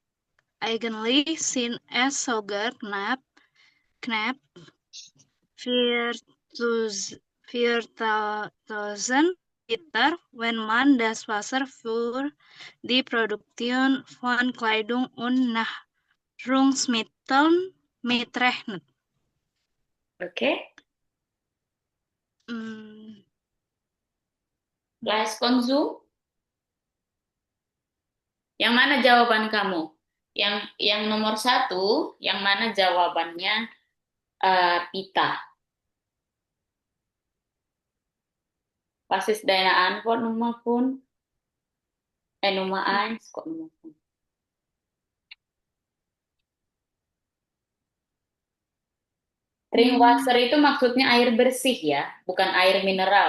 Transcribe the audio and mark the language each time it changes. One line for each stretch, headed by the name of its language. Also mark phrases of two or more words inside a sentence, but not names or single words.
German: Eigentlich sind es sogar knapp 4.000 Liter, wenn man das Wasser für die Produktion von Kleidung und Nahrungsmitteln mitrechnet. Okay. Hmm, Fleischkonsum?
Indonesian: Yang mana jawaban kamu? Yang nomor satu, yang mana jawabannya pita?
German: Was ist deine Antwort, Nummer 5? Nummer 1, kok Nummer 5? Hmm, Drinkwater
Indonesian: itu maksudnya air bersih ya, bukan air mineral.